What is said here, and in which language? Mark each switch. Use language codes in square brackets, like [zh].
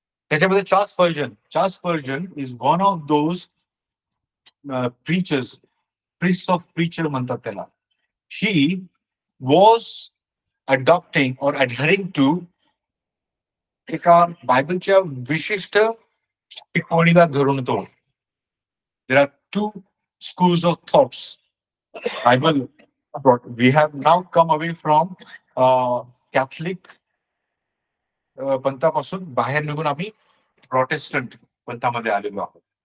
[mr] त्याच्यामध्ये [en] Charles Spurgeon is one of those preachers, priest of preacher [mr] म्हणतात त्याला. [en] he was adopting or adhering to [mr] एका बायबलच्या विशिष्ट टिप्पणीला धरून तो. [en] There are two schools of thoughts. Bible, we have now come away from Catholic [mr] पंथापासून बाहेर निघून आम्ही प्रोटेस्टंट पंथामध्ये आलेलो आहोत.